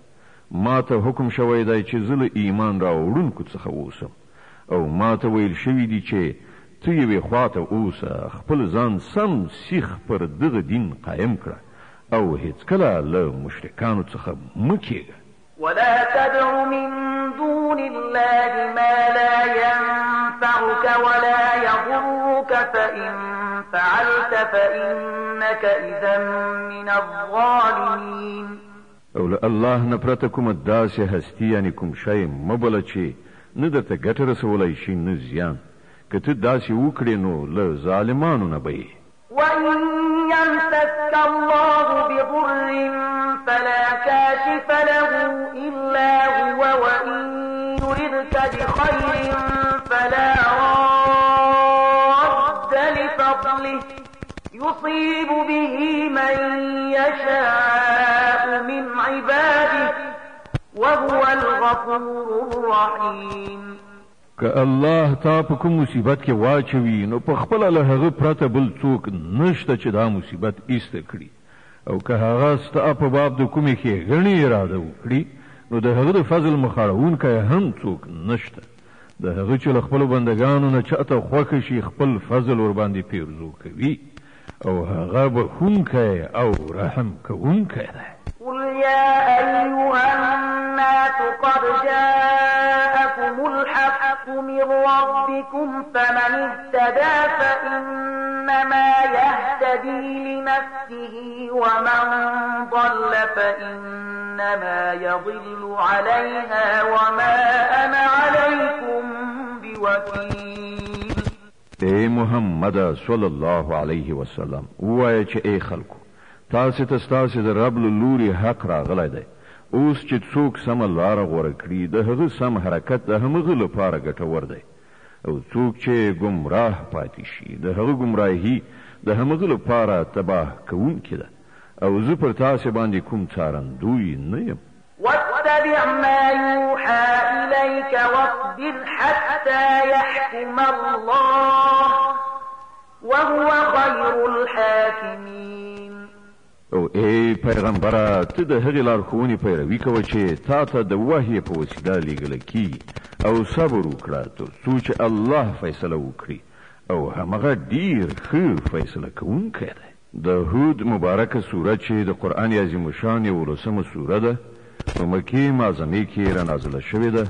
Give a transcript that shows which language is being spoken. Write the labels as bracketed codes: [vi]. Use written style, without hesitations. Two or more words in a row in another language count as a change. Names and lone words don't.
[ps] ما ته حکم شوی دی چې زه له ایمان راوړونکو څخه اوسم او ما ته ویل شوي دي چې ته یوې خواته اوسه خپل ځان سم سیخ پر دغه دین قایم کړه او هیڅکله له مشرکانو څخه مه کېږه. [ar] ولا تدع من دون الله ما لا ينفعك ولا يضرك فإن فعلت فإنك إذا من الظالمين. [ps] او له الله نه پرته کومه داسې هستي یعنې کوم شی مه بله چې نه درته ګټه رسولی شي نه زیان. که ته داسې وکړې نو له ظالمانو نه به یې. [ar] وإن يمسسك الله بضر فلا كاشف له إلا هو وإن يردك بخير فلا راد لفضله يصيب به من يشاء من عباده وهو الغفور الرحيم. [ps] که الله تا په کوم مصیبت کې واچوي نو په خپله له هغه پرته بل څوک نشته چې دا مصیبت ایسته کړي او که هغه ستا په باب د کومې ښېګڼې اراده وکړي نو د هغه د فضل مخاړونکی هم څوک نشته. د هغه چې له خپلو بندګانو نه چاته خوښه شي خپل فضل ورباندې پیرزو کوي او هغه بخښونکی او رحم کوونکی دی. [ar] قل يا أيها الناس قد جاءكم الحق من ربكم فمن اهتدى فإنما يهتدي لنفسه ومن ضل فإنما يضل عليها وما أنا عليكم بوكيل. [ps] ای محمد [ar] صلی الله علیه وسلم [ps] ووایه چې ای خلکو تاسې ته ستاسې د رب له لوري حق راغلی دی. اوس چې څوک سمه لاره غوره کړي د هغه سم حرکت د همغه لپاره ګټور دی او څوک چې ګمراه پاتې شي د هغه ګمراهي د همغه لپاره تباه کوونکې ده او زه پر تاسې باندې کوم څارندوی نه یم. [ar] واتبع ما يوحى إليك واصبر حتى يحكم الله وهو خير الحاكمين. [ps] او ای پیغمبره ته د هغې لارښوونې پیروي کوه چې تا ته د وحی په وسیله لیږلی کېږي او صبر وکړه تر څو چې الله فیصله وکړي او همغه ډیر ښه فیصله کوونکی دی. د هود مبارکه سوره چې د قرآن عظیم شان یو لسمه سوره ده په مکې معظمې کې رانازله شوې ده.